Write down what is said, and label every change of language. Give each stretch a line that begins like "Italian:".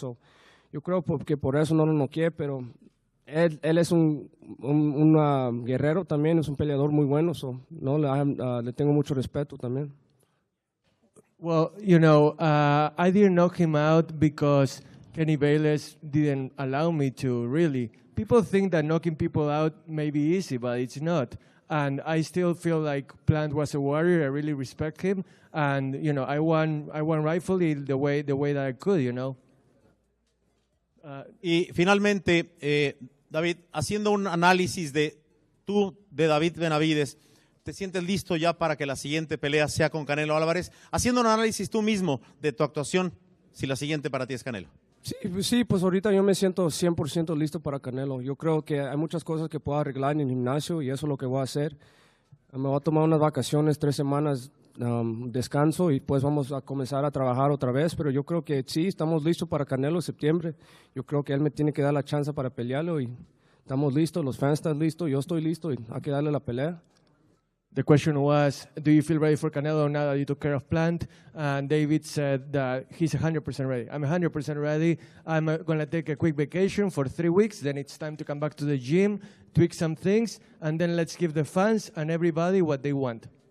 Spanish: So, yo creo que por eso no lo noqueé, pero él es un guerrero también, es un peleador muy bueno, so, no, le tengo mucho respeto también.
English: Well, you know, I didn't knock him out because Kenny Bayless didn't allow me to, really. People think that knocking people out may be easy, but it's not. And I still feel like Plant was a warrior. I really respect him. And, you know, I won rightfully the way that I could, you know.
Spanish: Y finalmente, David, haciendo un análisis de David Benavides, ¿te sientes listo ya para que la siguiente pelea sea con Canelo Álvarez? Haciendo un análisis tú mismo de tu actuación, si la siguiente para ti es Canelo. Sí, pues ahorita yo me siento 100% listo para Canelo. Yo creo que hay muchas cosas que puedo arreglar en el gimnasio y eso es lo que voy a hacer. Me voy a tomar unas vacaciones, 3 semanas, descanso y pues vamos a comenzar a trabajar otra vez. Pero yo creo que sí, estamos listos para Canelo en septiembre. Yo creo que él me tiene que dar la chance para pelearlo y estamos listos, los fans están listos, yo estoy listo y hay que darle la pelea.
English: The question was, do you feel ready for Canelo now that you took care of Plant? And David said that he's 100% ready. I'm 100% ready. I'm going to take a quick vacation for 3 weeks. Then it's time to come back to the gym, tweak some things, and then let's give the fans and everybody what they want.